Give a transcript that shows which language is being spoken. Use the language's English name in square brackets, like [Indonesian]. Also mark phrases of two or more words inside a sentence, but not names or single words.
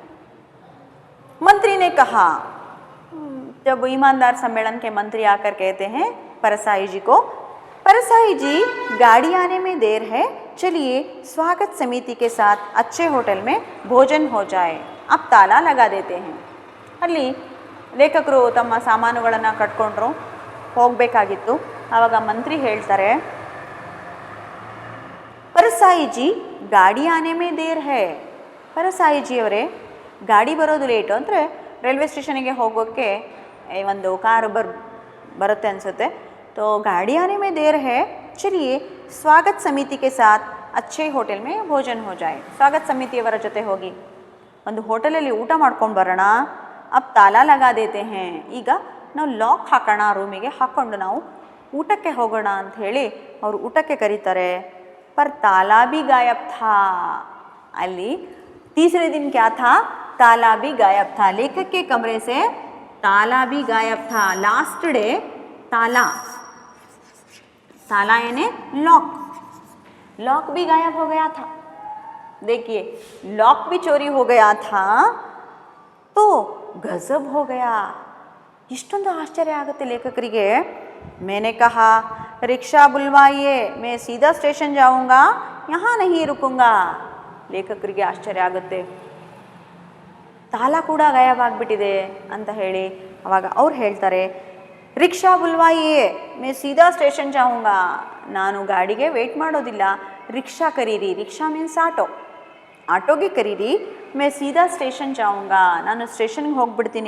[Hindi] मंत्री ने कहा, जब ईमानदार सम्मेलन के मंत्री आकर कहते हैं परसाई जी को, परसाई जी गाड़ी आने में देर है, चलिए स्वागत समिति के साथ अच्छे होटल में भोजन हो जाए. अब ताला लगा देते हैं. [Kannada] ಅಲ್ಲಿ ಲೇಖಕರು ತಮ್ಮ ಸಾಮಾನುಗಳನ್ನು ಕಟ್ಕೊಂಡ್ರು, ಹೋಗಬೇಕಾಗಿತ್ತು. ಆವಾಗ ಮಂತ್ರಿ ಹೇಳ್ತಾರೆ, ಪರಸಾಯಿ ಜಿ [Hindi] गाड़ी आने में देर है. [Kannada] ಪರಸಾಯಿ ಜಿ ಅವರೇ, ಗಾಡಿ ಬರೋದು ಲೇಟು. ಅಂದರೆ ರೈಲ್ವೆ ಸ್ಟೇಷನಿಗೆ ಹೋಗೋಕ್ಕೆ ಒಂದು ಕಾರು ಬರುತ್ತೆ ಅನಿಸುತ್ತೆ. [Hindi] तो गाड़ी आने में देर है, चलिए स्वागत समिति के साथ अच्छे होटल में भोजन हो जाए. [Kannada] स्वागत ಸಮಿತಿಯವರ ಜೊತೆ ಹೋಗಿ ಒಂದು ಹೋಟೆಲಲ್ಲಿ ಊಟ ಮಾಡ್ಕೊಂಡು ಬರೋಣ. [Hindi] अब ताला लगा देते हैं. [Kannada] ಈಗ ನಾವು ಲಾಕ್ ಹಾಕೋಣ, ರೂಮಿಗೆ ಹಾಕ್ಕೊಂಡು ನಾವು ಊಟಕ್ಕೆ ಹೋಗೋಣ ಅಂತ ಹೇಳಿ ಅವರು ಊಟಕ್ಕೆ ಕರೀತಾರೆ. [Hindi] पर ताला भी गायब था. ಅಲ್ಲಿ तीसरे दिन क्या था? ताला भी गायब था. लेखक के कमरे से ताला भी गायब था. [English] last day [Hindi] ताला, ताला यानी लॉक, लॉक भी गायब हो गया था. देखिए, लॉक भी चोरी हो गया था. तो गजब हो गया. [Kannada] इष्टೊಂದು ಆಶ್ಚರ್ಯ ಆಗುತ್ತೆ ಲೇಖಕರಿಗೆ. [Hindi] मैंने कहा रिक्शा बुलवाइए, मैं सीधा स्टेशन जाऊंगा, यहाँ नहीं रुकूंगा. [Kannada] ಲೇಖಕರಿಗೆ ಆಶ್ಚರ್ಯ ಆಗುತ್ತೆ. ತಾಲ ಕೂಡ ಗಾಯಬಾಗ್ಬಿಟ್ಟಿದೆ ಅಂತ ಹೇಳಿ ಅವಾಗ ಅವ್ರು ಹೇಳ್ತಾರೆ, [Hindi] रिक्शा बुलवाइए, मैं सीधा स्टेशन जाऊंगा. [Kannada] ನಾನು ಗಾಡಿಗೆ ವೇಟ್ ಮಾಡೋದಿಲ್ಲ, ರಿಕ್ಷಾ ಕರೀರಿ. ರಿಕ್ಷಾ ಮೀನ್ಸ್ ಆಟೋ, ಆಟೋಗೆ ಕರೀರಿ. [Hindi] मैं सीधा स्टेशन जाऊंगा, [Kannada] ನಾನು ಸ್ಟೇಷನ್ಗೆ ಹೋಗ್ಬಿಡ್ತೀನಿ.